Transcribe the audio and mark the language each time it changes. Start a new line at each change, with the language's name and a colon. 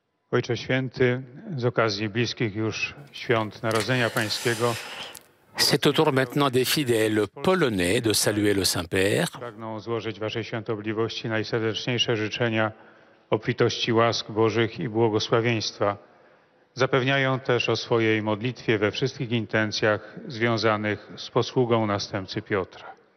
Polish: Ojcze Święty, z okazji bliskich już świąt Narodzenia Pańskiego,
French: C'est au tour maintenant des fidèles polonais de saluer le Saint-Père.
Polish: pragną złożyć Waszej Świątobliwości najserdeczniejsze życzenia obfitości łask Bożych i błogosławieństwa. Zapewniają też o swojej modlitwie we wszystkich intencjach związanych z posługą następcy Piotra.